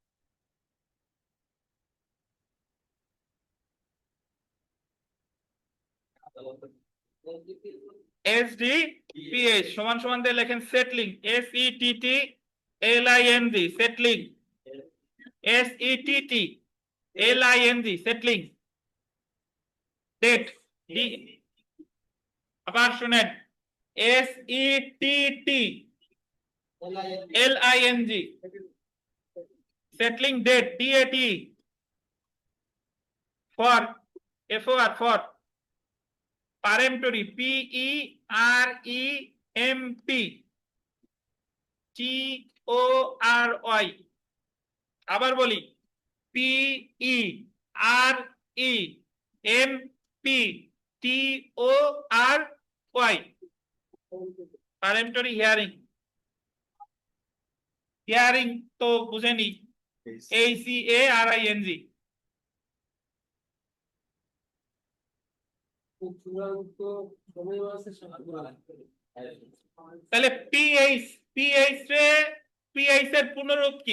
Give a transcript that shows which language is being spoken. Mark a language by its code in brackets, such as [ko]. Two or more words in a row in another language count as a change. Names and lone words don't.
[bn] এসডিপিএস সমান সমান দিয়ে লেখেন সেটলিং, SETT LING, সেটলিং, SETT LING, [en] settling date. [bn] আবার শুনেন, [en] SETT LING, settling date, DAT, for FOR, for peremptory, PEREMP, TORY, [bn] আবার বলি PEREMP, [en] TORY, peremptory hearing। [bn] হিয়ারিং তো বুঝেনি, HEARING। তাহলে পিএইচ এর পুনরূপ কি?